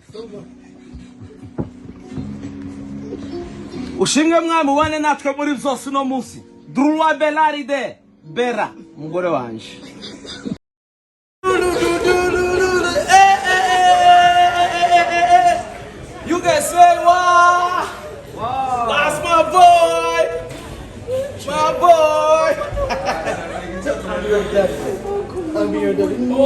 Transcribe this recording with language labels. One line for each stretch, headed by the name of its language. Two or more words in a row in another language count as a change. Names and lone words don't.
Rundi: Ushinge mwami wane natwe muri byose no munsi. Droit Belaride Bera umugore wanje.
English: You guys say wow. That's my boy. My boy. I'm your daddy.